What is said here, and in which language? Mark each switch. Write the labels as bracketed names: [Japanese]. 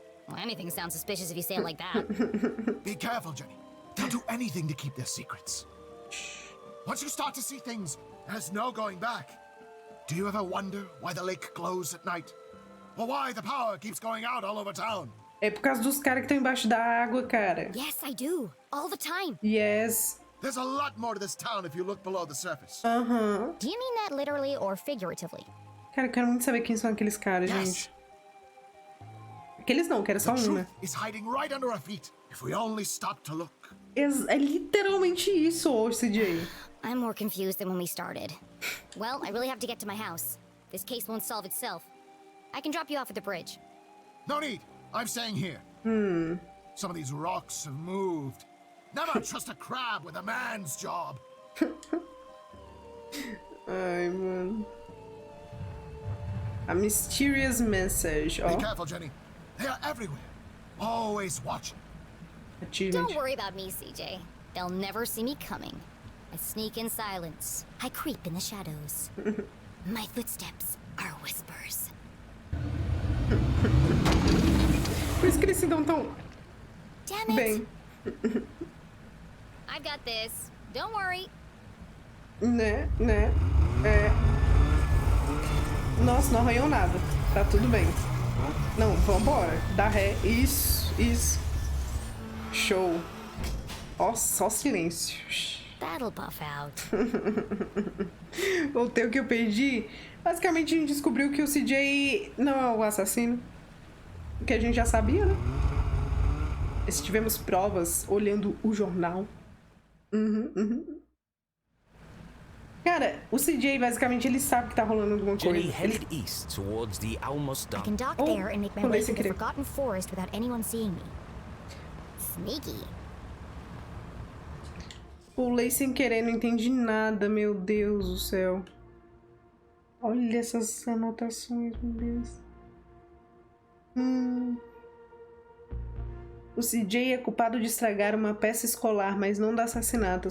[English] Well, anything sounds suspicious if you say it like that. Be careful, Jenny. They'll do anything to keep their secrets. Once you start to see things, there's no going back. Do you ever wonder why the lake glows at night? Or why the power keeps going out all over town? [Portuguese] É por causa dos caras que estão embaixo da água, cara. [English] Yes, I do. All the time. Yes. There's a lot more to this town if you look below the surface. Do you mean that literally or figuratively? [Portuguese] Cara, eu quero muito saber quem são aqueles caras, gente. Aqueles não, quero só um, né? [English] Is hiding right under our feet if we only stop to look. [Portuguese] É literalmente isso, CJ. [English] I'm more confused than when we started. Well, I really have to get to my house. This case won't solve itself. I can drop you off at the bridge. No need. I'm staying here. Some of these rocks have moved. Never trust a crab with a man's job. [Portuguese] Ai, mano. [English] A mysterious message. Be careful, Jenny. They are everywhere. Always watching. Don't worry about me, CJ. They'll never see me coming. I sneak in silence. I creep in the shadows. My footsteps are whispers. [Portuguese] Por isso que eles se dão tão [English] Damn it. [Portuguese] bem. [English] I've got this. Don't worry. [Portuguese] Né? É. Nossa, não arranhou nada. Tá tudo bem. Não, vambora. Dá ré. Isso. Show. Ó, só silêncio. [English] That'll buff out. [Portuguese] Voltei o que eu perdi. Basicamente a gente descobriu que o CJ não é o assassino. Que a gente já sabia, né? Se tivemos provas olhando o jornal. Cara, o CJ basicamente ele sabe que tá rolando alguma coisa. [English] Jenny headed east towards the almost I can dock there and make my way to the forgotten forest without anyone seeing me. Sneaky. [Portuguese] Pulei sem querer, não entendi nada, meu Deus do céu. Olha essas anotações, meu Deus. O CJ é culpado de estragar uma peça escolar, mas não do assassinato.